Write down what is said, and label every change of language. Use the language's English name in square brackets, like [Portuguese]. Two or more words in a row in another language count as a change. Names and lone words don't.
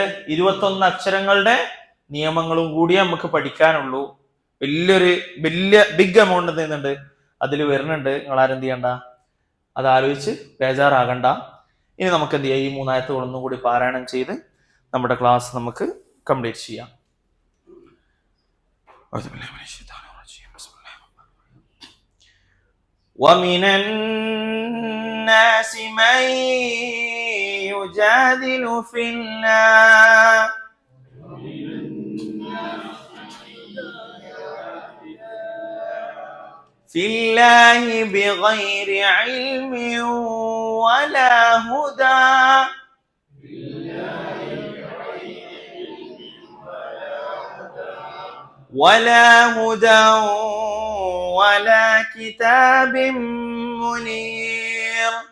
[Malayalam] 21 അക്ഷരങ്ങളുടെ നിയമങ്ങളും കൂടി നമുക്ക് പഠിക്കാനുള്ളൂ. വലിയ [English] big amount [Malayalam] എന്ത് ചെയ്യുന്നുണ്ട്? അതിൽ വരുന്നുണ്ട്. നിങ്ങൾ ആരെന്ത് ചെയ്യണ്ട, അത് ആലോചിച്ച് ബേജാറാകണ്ട. ഇനി നമുക്ക് എന്ത് ചെയ്യാം? ഈ 3 ആയത്തുകൾ ഒന്നും കൂടി പാരായണം ചെയ്ത് നമ്മുടെ ക്ലാസ് നമുക്ക് കംപ്ലീറ്റ് ചെയ്യാം. [Arabic] ومن الناس من يجادل في الله بغير علم ولا هدى ولا كتاب منير.